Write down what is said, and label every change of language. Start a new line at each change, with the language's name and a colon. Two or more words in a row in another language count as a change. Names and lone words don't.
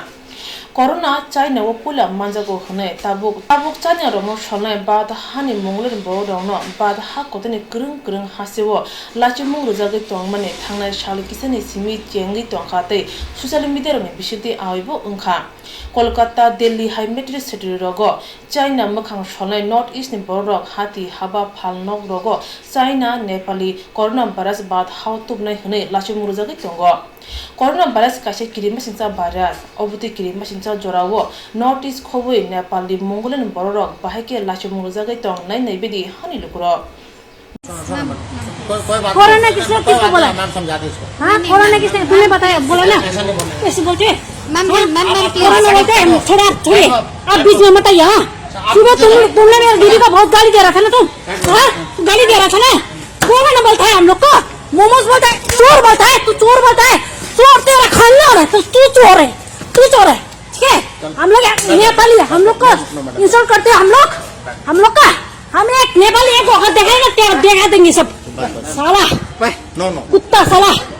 Kok Borok: Corona China wo pula manjago hune tabuk China romo shonai bad hani monglen bo dongno bad ha kotene krung hasewo lachimung rujage tongmane thangnai shal kisani simi chengi tongkhate social media rome bishite aibo ungkha Kolkata Delhi High Metro City rogo China makhang shonai North East ni borok hati haba phalnok rogo China Nepali coronavirus bad how tubnai hune lachimung rujage tongo coronavirus kaise kirima sincha virus obuti kirima sincha jorawo North East khoboi Nepali Mongolen borok bahake lachimung rujage tong nai bedi hani lukro
Hindi: कोरोना किसको बोला मैम समझा दो इसको हाँ कोरोना किसने तुमने बताया बोला ना कैसे बोलते मैम कोरोना बोलते हैं थोड़ा थोड़े आप बीच में मत आइए हाँ सुबह तुमने मेरे दीदी का बहुत गाली दे रहा था ना तुम हाँ गाली दे रहा था ना कोरोना बोलता है हम लोग को मोमोज बोलता है चोर बोलता है तू चोर बोलता है चोर तेरा खाना हो रहा है तो तू चोर है ठीक है हम लोग नेपाली हम लोग को इंसल्ट करते हैं हम लोग का हम एक नेपाली एक वक्त देखेगा क्या देखा देंगे सब साला कुत्ता साला